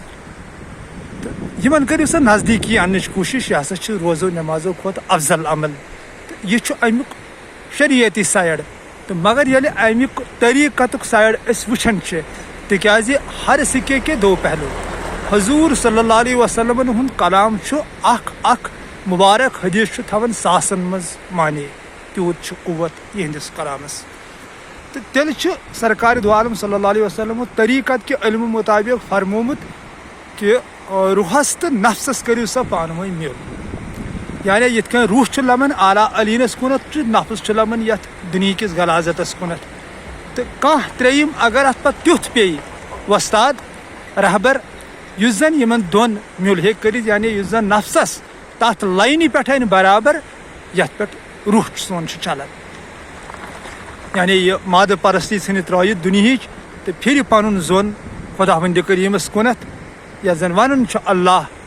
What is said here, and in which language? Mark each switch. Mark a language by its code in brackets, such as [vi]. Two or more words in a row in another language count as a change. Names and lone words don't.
[ks] یمن کٔرِو سا نزدیٖکی اننٕچ کوٗشش یہِ ہسا چھُ روزو نمازو کھۄتہٕ افضل عمل تہٕ یہِ چھُ امیُک شریعتی سایڈ تو مگر ییٚلہِ امیُک طریٖقتُک سایڈ أسۍ وٕچھان چھِ تِکیازِ [ur] ہر سِکے کے دو پہلو [ks] حضوٗر [ar] صلی اللہ علیہ وسلمن [ks] ہُنٛد کلام چھُ اکھ مبارک حدیث چھُ تھاوان ساسن منٛز معنے تیوٗت چھُ قوت یِہنٛدِس کلامس تہٕ تیٚلہِ چھُ سرکار دو عالم [ar] صلی اللہ علیہ وسلم [ks] طریٖقت کہِ علمہٕ مُطٲبق فرمومُت کہ روحس تو نفسس کٔرِو سا پانہٕ ؤنۍ میل یعنی یِتھ کٔنۍ روح چھُ لمان اعلیٰ علیٖنس کُنتھ نفس چھُ لمان یتھ دُنہِکِس غلازتس کُنتھ تہٕ کانٛہہ ترٛیٚیِم اگر اتھ پتہٕ تیُتھ پیٚیہِ وۄستاد رہبر یُس زن یِمن دۄن میل ہیٚکہِ کٔرِتھ یعنی یُس زن نفسس تتھ لاینہِ پٮ۪ٹھ انہِ برابر یتھ پٮ۪ٹھ روح سون چھُ چلان یعنی یہِ مادٕ پرستی ژھٕنہِ ترٲیِتھ دُنہِچ تہٕ پھرِ پنُن زوٚن خۄدا وندِ کریٖمس کُنتھ یتھ زن ونان چھُ اللہ